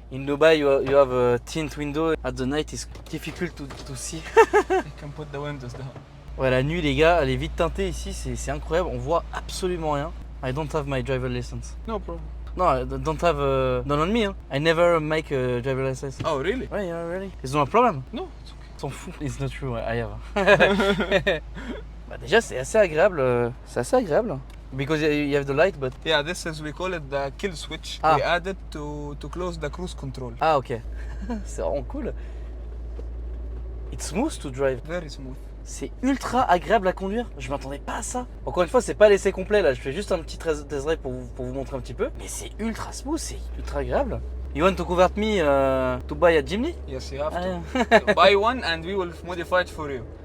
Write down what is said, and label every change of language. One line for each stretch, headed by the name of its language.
English: In Dubai, you have a tint window. At the night, it's difficult to see. You can put the windows down.
French: Ouais, la nuit, les gars, elle est vite teintée ici, c'est incroyable. On voit absolument rien.
English: I don't have my driver license. No problem. No, I don't have. Don't on me. Hein. I never make a driver license. Oh, really? Ouais, yeah, really. It's not a problem. No, it's okay.
French: S'en fout.
English: It's not true. I have.
French: Bah déjà, c'est assez agréable. C'est assez agréable.
English: Because you have the light, but. Yeah, this is, we call it the kill switch. Ah. We added to close the cruise control.
French: Ah ok. C'est vraiment cool.
English: It's smooth to drive. Very smooth.
French: C'est ultra agréable à conduire. Je m'attendais pas à ça. Encore une fois, c'est pas l'essai complet là. Je fais juste un petit test drive pour vous montrer un petit peu. Mais c'est ultra smooth, c'est ultra agréable.
English: You want to convert me to buy a Jimny? Yes, you have Ah, to. Buy one and we will modify it for you.